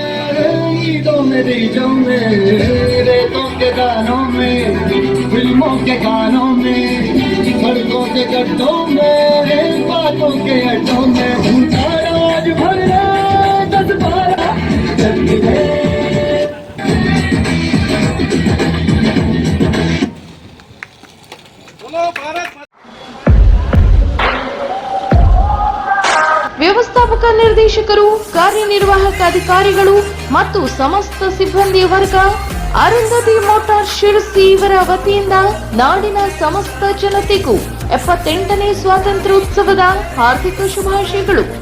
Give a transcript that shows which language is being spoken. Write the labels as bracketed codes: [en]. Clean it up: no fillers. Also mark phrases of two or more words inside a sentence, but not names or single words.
[hi] ईदों में, बीजों में, रेतों के दानों में, फिल्मों के गानों में, सड़कों के गड्ढों में, बातों के अड्डों में, भूतारा आज भरना 10-12 चल [kn] ವ್ಯವಸ್ಥಾಪಕ ನಿರ್ದೇಶಕರು, ಕಾರ್ಯನಿರ್ವಾಹಕ ಅಧಿಕಾರಿಗಳು ಮತ್ತು ಸಮಸ್ತ ಸಿಬ್ಬಂದಿ ವರ್ಗ, ಅರುಂಧತಿ ಮೋಟಾರ್ ಶಿರಸಿ ಇವರ ವತಿಯಿಂದ ನಾಡಿನ ಸಮಸ್ತ ಜನತೆಗೂ 78ನೇ ಸ್ವಾತಂತ್ರ್ಯೋತ್ಸವದ ಹಾರ್ದಿಕ ಶುಭಾಶಯಗಳು.